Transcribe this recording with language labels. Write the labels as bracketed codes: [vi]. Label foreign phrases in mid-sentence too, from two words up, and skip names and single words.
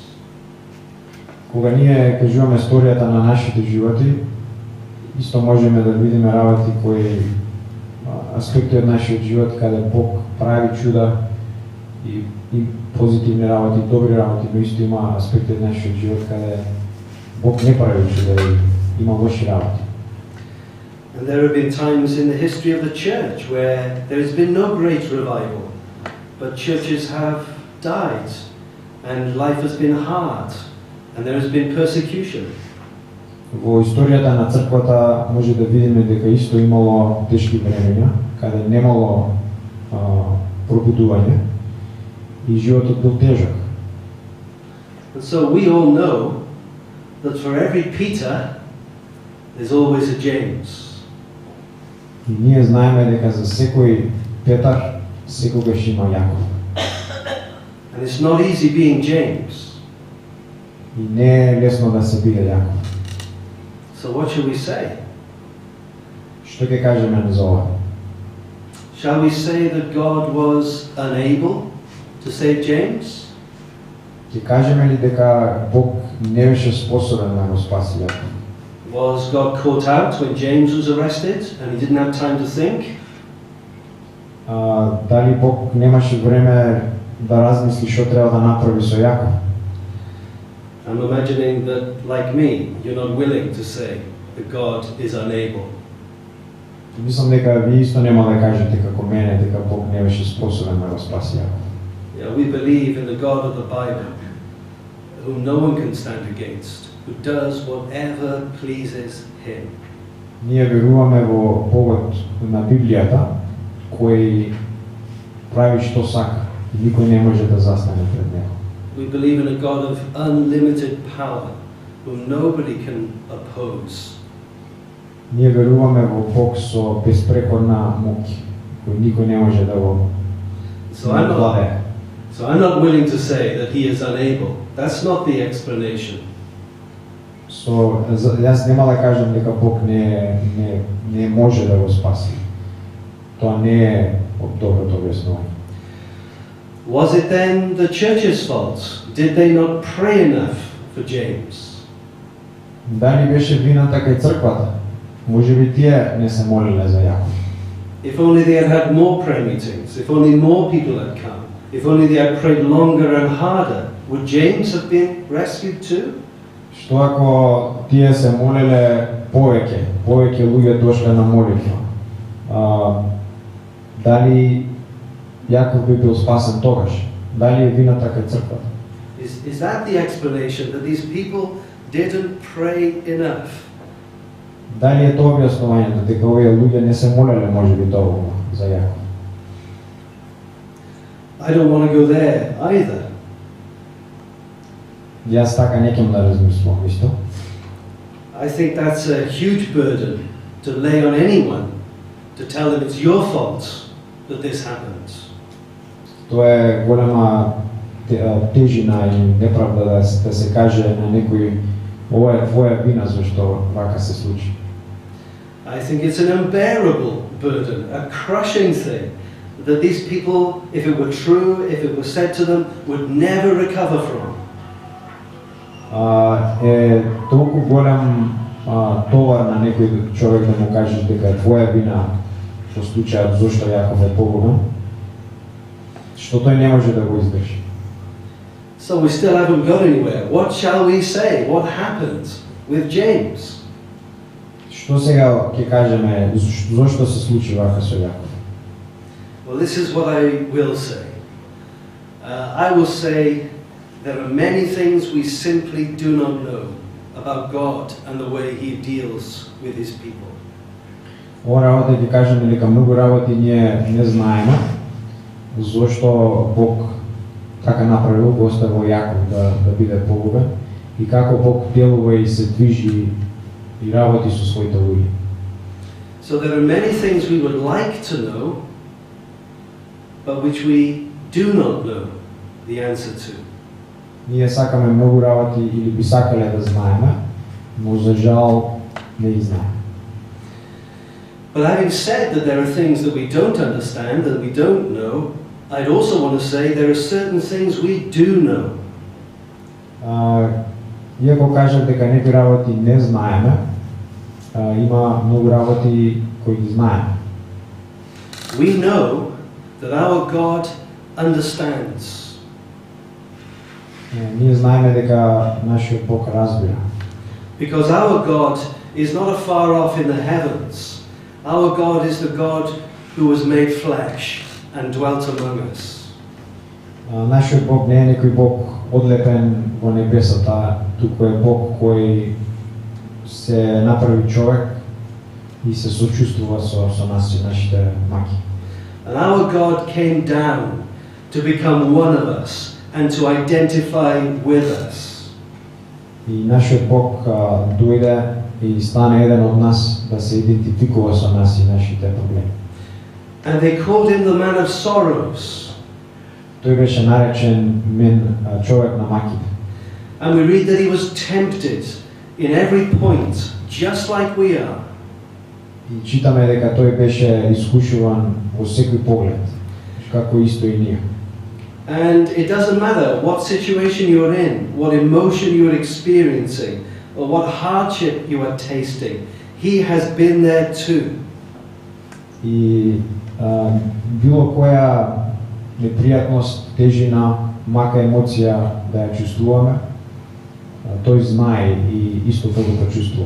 [mk] Кога ние кажуваме историјата на нашите животи, исто можеме да видиме работи кои аспекти од нашиот живот каде Бог прави чуда и позитивни работи, добри работи, но исто има аспекти од нашиот живот каде Бог не прави чуда и има лоши работи. [en] And there have been times in the history of the church where there has been no great revival, but churches have died and life has been hard and there has been persecution. [mk] Во историјата на црквата може да видиме дека исто имало тешки времења, каде немало пробудување и животот бил тежок. [en] And so we all know that for every Peter, there's always a James. [mk] И ние знаеме дека за секој Петар секогаш има Јаков. [en] And it's not easy being James. [mk] И не е лесно да се биде Јаков. [en] So what shall we say? [mk] Што ќе кажеме за ова? [en] Shall we say that God was unable to save James? [mk] Ќе кажеме ли дека Бог не беше способен да го спаси Јаков? [en] Was God caught out when James was arrested and he didn't have time to think? [mk] Дали Бог немаше време да размисли што треба да направи со Јаков? [en] I'm imagining that, like me, you're not willing to say that God is unable. [mk] Мислам дека ви исто нема да кажете како мене дека Бог не беше способен да го спаси Јаков. [en] Yeah, we believe in the God of the Bible, whom no one can stand against, who does whatever pleases him. [mk] Ние веруваме во Богот на Библијата, кој прави што сака и никој не може да застане пред него. [en] We believe in a God of unlimited power, whom nobody can oppose. [mk] Ние веруваме во Бог со безпрекорна моќ, кој никој не може да го владее. [en] So I'm not willing to say that he is unable. That's not the explanation. [mk] Јас нема да кажам дека Бог не може да го спаси. Тоа не е доброто објаснување. [en] Was it then the church's fault? Did they not pray enough for James? [mk] Дали беше вината кај црквата? Може би тие не се молеле за Јаков. [en] If only they had had more prayer meetings, if only more people had come, if only they had prayed longer and harder, would James have been rescued too? [mk] Што ако тие се молеле повеќе луѓе дошле на молитва? Дали Јаков би бил спасен тогаш? Дали е вината кај црквата? [en] Is that the explanation, that these people didn't pray enough? [mk] Дали е тоа објаснувањето дека овие луѓе не се молеле можеби доволно за Јаков? [en] I don't want to go there either. [mk] Јас така не ќе да размислувам исто. [en] I think that's a huge burden to lay on anyone, to tell them it's your fault that this happens. [mk] Тоа е голема тежина и неправда да се каже на некој ова е твоја вина зашто вака се случи. [en] I think it's an unbearable burden, a crushing thing that these people, if it were true, if it was said to them, would never recover from. [mk] Е толку голем товар на некој човек да му кажеш дека е твоја вина во случајот зашто Јаков е погубен, што тој не може да го издржи. [en] So we still haven't got anywhere. What shall we say? What happened with James? [mk] Што сега ќе кажеме зашто се случи вака со Јаков? [en] Well, this is what I will say. I will say there are many things we simply do not know about God and the way He deals with His people. [mk] Ова работа ќе кажеме дека многу работи ние не знаеме, зашто Бог така направил, го оставил Јаков да биде погубен и како Бог делува и се движи и работи со своите луѓе. [en] So there are many things we would like to know, but which we do not know the answer to. [mk] Ние сакаме многу работи или би сакале да знаеме, но за жал не ги знаеме. [en] But having said that there are things that we don't understand, that we don't know, I'd also want to say there are certain things we do know. [mk] Иако кажав дека некои работи не знаеме, има многу работи кои ги знаеме. [en] We know that our God understands. [mk] Ние знаеме дека нашиот Бог разбира. [en] Because our God is not afar off in the heavens. Our God is the God who was made flesh and dwelt among us. [mk] Нашиот Бог не е некој Бог одлепен во небесата, туку е Бог кој се направи човек и се сочувствува со нас и нашите маки. [en] And our God came down to become one of us and to identify with us. [mk] И нашиот Бог дојде и стана еден од нас да се идентификува со нас и нашите проблеми. [en] And they called him the man of sorrows. [mk] Тој беше наречен човек на маките. [en] And we read that he was tempted in every point, just like we are. [mk] И читаме дека тој беше искушуван во секој поглед, како исто и ние. [en] And it doesn't matter what situation you're in, what emotion you're experiencing, or what hardship you are tasting, he has been there too. [mk] И било која непријатност, тежина, мака емоција да ја чувствуваме, тој знае и исто тоа го чувствува.